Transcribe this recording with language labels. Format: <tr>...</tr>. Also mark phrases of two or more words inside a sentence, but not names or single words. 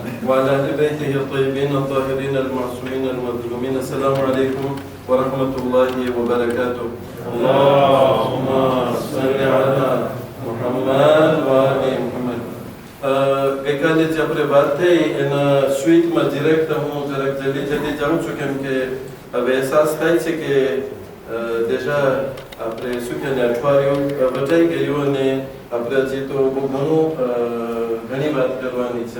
<ar>وعلى أهل بيته الطيبين الطاهرين المعصومين المظلومين. السلام عليكم ورحمة الله وبركاته. اللهم صل على محمد وآل محمد.</ar> <gu>ગઈકાલે જે આપણે વાત થઈ એના સ્વીટમાં ડિરેક્ટ હું જરાક જલ્દી જાઉં છું કેમ કે હવે અહેસાસ થાય છે કે દેશા આપણે શું કે અઠવાડિયું વટાઈ ગયું અને આપણે હજી તો બહુ ઘણી વાત કરવાની છે.</gu>